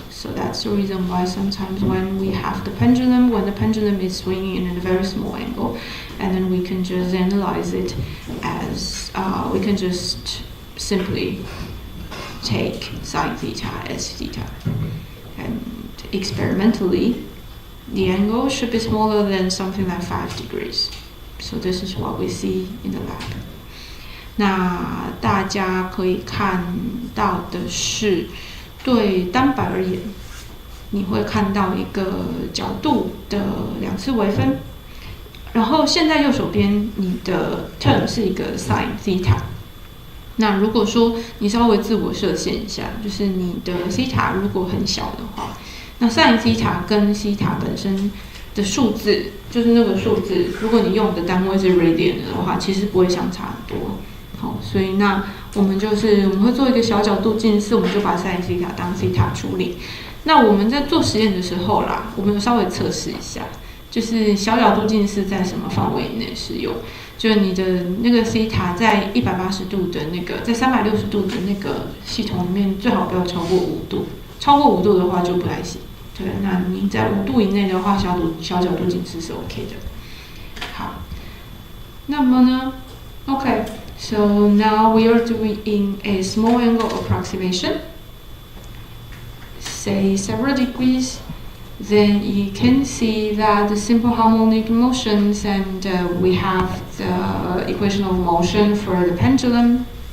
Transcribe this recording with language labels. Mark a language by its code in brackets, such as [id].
[en] So that's the reason why sometimes when we have the pendulum, when the pendulum is swinging in a very small angle, and then we can just analyze it as, we can just simply take sine theta as theta. And experimentally, the angle should be smaller than something like 5 degrees. So this is what we see in the lab. [zh] 那大家可以看到的是，对单摆而言，你会看到一个角度的2次微分。然后现在右手边你的 term 是一个 sin theta。那如果说你稍微自我设限一下，就是你的 theta 如果很小的话，那 sin theta 跟 theta 本身的数字，就是那个数字，如果你用的单位是 radian 的话，其实不会相差很多。好，所以那我们会做一个小角度近似，我们就把 sin theta 当 theta 处理。那我们在做实验的时候啦，我们有稍微测试一下，就是小角度近似在什么范围以内适用。就是你的那个 theta 在180度的那个，在360度的那个系统里面，最好不要超过5度。超过5度的话就不太行。对，那你在5度以内的话，小角度近似是 OK 的。好，那么呢 [en] ，OK， so now we are doing a small angle approximation, say several degrees. Then you can see that the simple harmonic motions, and we have the equation of motion for the pendulum.